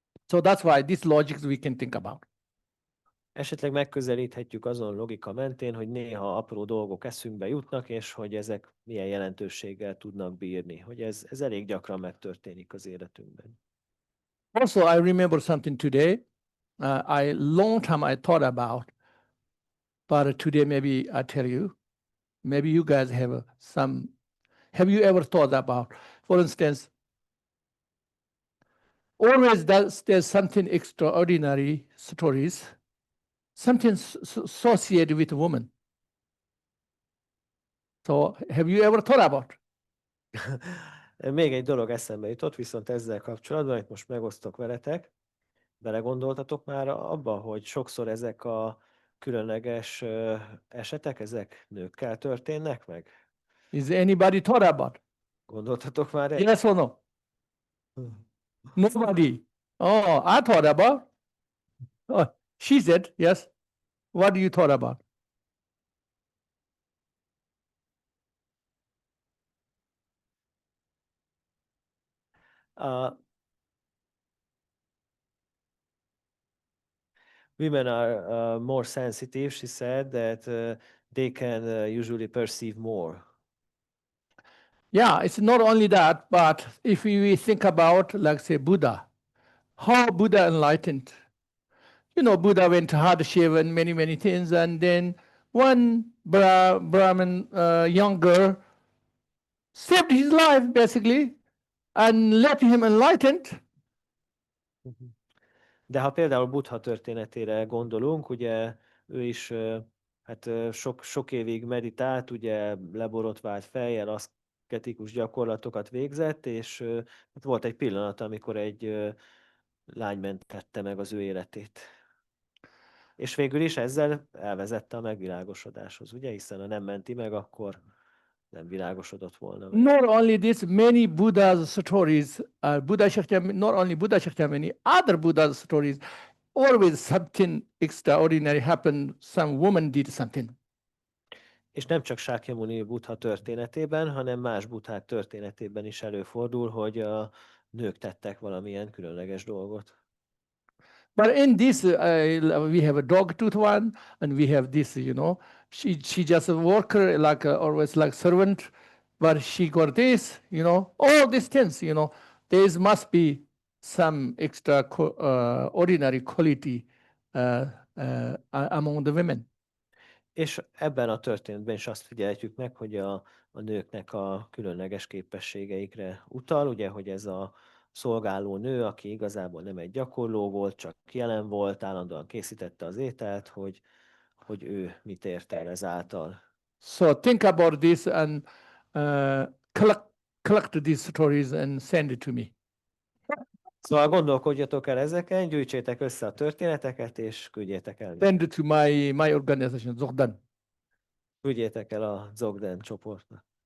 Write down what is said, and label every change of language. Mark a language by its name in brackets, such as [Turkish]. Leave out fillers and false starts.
[English] So that's why these logics we can think about. [Hungarian] Esetleg megközelíthetjük azon logika mentén, hogy néha apró dolgok eszünkbe jutnak, és hogy ezek milyen jelentőséggel tudnak bírni. Hogy ez elég gyakran megtörténik az életünkben. [English] Also, I remember something today. Long time I thought about, but today maybe I tell you. Maybe you guys have have you ever thought about, for instance, always there's something extraordinary stories, something associated with a woman. So have you ever thought about? [Hungarian] Még egy dolog eszembe jutott, viszont ezzel kapcsolatban, amit most megosztok veletek, belegondoltatok már abba, hogy sokszor ezek a különleges esetek, ezek nőkkel történnek meg? [English] Is anybody thought about? [Hungarian] Gondoltatok már egy? [English] Yes or no? Nobody. Oh, I thought about. Oh, she said yes. What do you thought about? Women are more sensitive, she said, that they can usually perceive more. Yeah, it's not only that, but if we think about, like, say, Buddha, how Buddha enlightened. Buddha went hardship and many things, and then one Brahmin young girl saved his life basically and left him enlightened. [Hungarian] De ha például Buddha történetére gondolunk, ugye ő is hát sok évig meditált, ugye leborotvált fejjel, aszketikus gyakorlatokat végzett, és hát volt egy pillanat, amikor egy lány mentette meg az ő életét. És végül is ezzel elvezette a megvilágosodáshoz, ugye? Hiszen ha nem menti meg, akkor nem világosodott volna meg. [English] Not only this, many Buddha's stories, Buddha Shakyamuni, not only Buddha Shakyamuni, other Buddha's stories, always something extraordinary happened. Some woman did something. [Hungarian] És nem csak Sákyamuni Buddha történetében, hanem más buddhák történetében is előfordul, hogy a nők tettek valamilyen különleges dolgot. [English] But in this, we have a dog-tooth one, and we have this, she just a worker, like always like servant, but she got this, all these things, there must be some extra ordinary quality among the women. [Hungarian] És ebben a történetben is azt figyelhetjük meg, hogy a nőknek a különleges képességeikre utal, ugye, hogy ez a szolgáló nő, aki igazából nem egy gyakorló volt, csak jelen volt, állandóan készítette az ételt, hogy hogy ő mit ért el ezáltal. [English] So think about this and collect these stories and send it to me. [Hungarian] Szóval gondolkodjatok el ezeken, gyűjtsétek össze a történeteket, és küldjétek el. [English] Send it to my organization, Zogdan. [Hungarian] Küldjétek el a Zogden csoportnak.